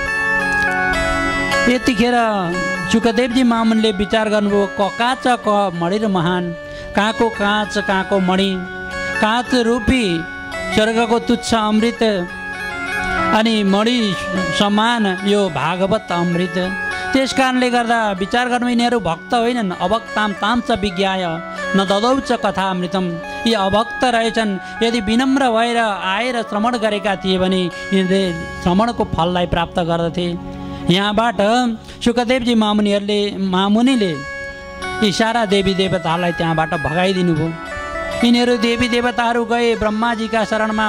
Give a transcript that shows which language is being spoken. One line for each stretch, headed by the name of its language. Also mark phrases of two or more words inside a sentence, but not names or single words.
Nepali: यतिखेर सुखदेवजी महामुनिले विचार गर्नुभयो
Sanskrit: ककाच क मणिर महान,
Nepali: कहाँको काँच कहाँको मणि, काँच रूपी स्वर्गको तुच्छ अमृत अनि मणि समान यो भागवत अमृत। त्यस कारणले गर्दा विचार गर्नु यिनीहरू भक्त होइनन्।
Sanskrit: अभक्ताम ताम च विज्ञाय न ददौ च कथा अमृतम।
Nepali: यी अभक्त रहेछन्। यदि विनम्र भएर आएर श्रवण गरेका थिए भने यिनीहरूले श्रवणको फललाई प्राप्त गर्दथे। यहाँबाट सुखदेवजी महामुनिले यी सारा देवी देवताहरूलाई त्यहाँबाट भगाइदिनु भयो। यिनीहरू देवी देवताहरू गए ब्रह्माजीका शरणमा।